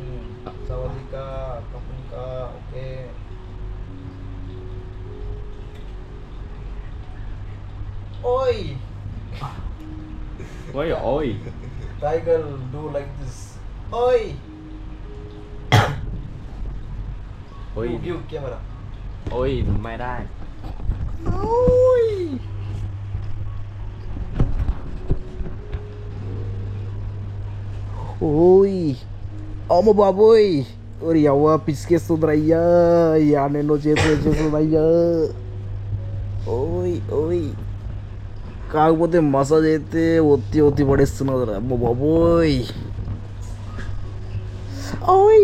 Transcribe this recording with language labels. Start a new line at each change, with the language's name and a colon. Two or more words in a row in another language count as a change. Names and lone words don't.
Thai: สวัสดีค่ะ ขอบคุณค่ะ, okay. Oi!
English: Why oi? Tiger do like this. Oi! Oi, Give camera.
Thai: oi ไม่ได้ Oi!
Telugu: ఓయ్ అమ్మ బాబోయ్ ఒరి అవ్వ పిసికేస్తుందిరయ్యా నేనో చేస్తుందయ్యా ఓయ్ ఓయ్ కాకపోతే మసాజ్ అయితే ఒత్తి పడేస్తున్నది అమ్మ బాబోయ్ ఓయ్